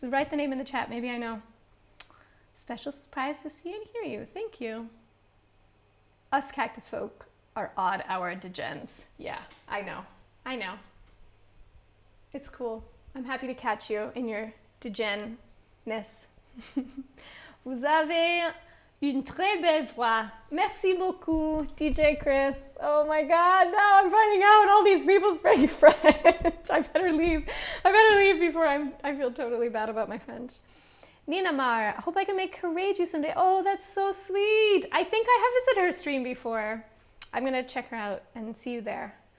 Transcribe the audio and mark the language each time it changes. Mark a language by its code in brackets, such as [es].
[en] Write the name in the chat, maybe I know. Special surprise to see and hear you. Thank you. Us cactus folk are odd hour degens. Yeah, I know. It's cool. I'm happy to catch you in your degen-ness. [fr] Vous avez une très belle voix. Merci beaucoup, DJ Chris. [en] Oh my God, now I'm finding out all these people speak French. I better leave before I feel totally bad about my French. Nina Mar, I hope I can make Courage someday. Oh, that's so sweet. I think I have visited her stream before. I'm gonna check her out and see you there.